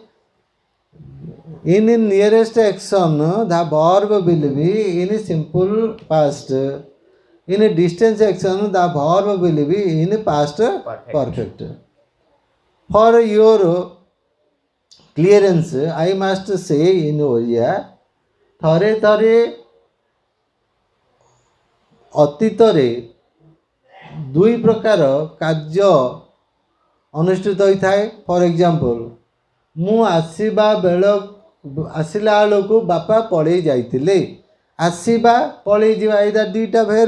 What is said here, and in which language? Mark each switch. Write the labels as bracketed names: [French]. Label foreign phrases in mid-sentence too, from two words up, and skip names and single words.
[English] In the nearest action, the verb will be in simple past. In a distance action, the verb will be in past perfect. For your clearance, I must say in Oriya, [Odia] ଥରେ ଥରେ ଅତୀତରେ ଦୁଇ ପ୍ରକାର କାର୍ଯ୍ୟ ଅନୁଷ୍ଠିତ ହୋଇଥାଏ. [English] for example, [Odia] ମୁଁ ଆସିଲା ବେଳକୁ ବାପା ପଳେଇ ଯାଇଥିଲେ. ଆସିବା, ପଳେଇ ଯିବା, ଏଇଟା ଦୁଇଟା ଭେର୍ବ.